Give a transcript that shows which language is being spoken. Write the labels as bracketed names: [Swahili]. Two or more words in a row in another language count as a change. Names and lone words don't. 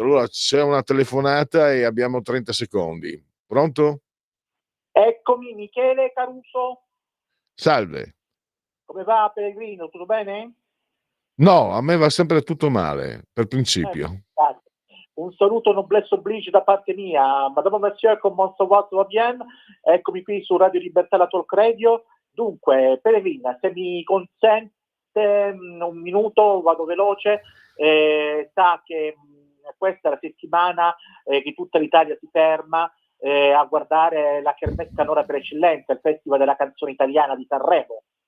[Italian] Allora c'è una telefonata e abbiamo 30 secondi. Pronto? Eccomi, Michele Caruso. Salve. Come va Pellegrino? Tutto bene? No, a me va sempre tutto male, per principio. Un saluto [French] noblesse oblige [Italian] da parte mia. [French] Madame Monsieur, comment ça va bien? [Italian] Eccomi qui su Radio Libertà, la Talk Radio. Dunque, Pellegrina, se mi consente un minuto, vado veloce. Sa che questa è la settimana che tutta l'Italia si ferma a guardare la Kermesse Canora per eccellenza, il Festival della canzone italiana di Sanremo.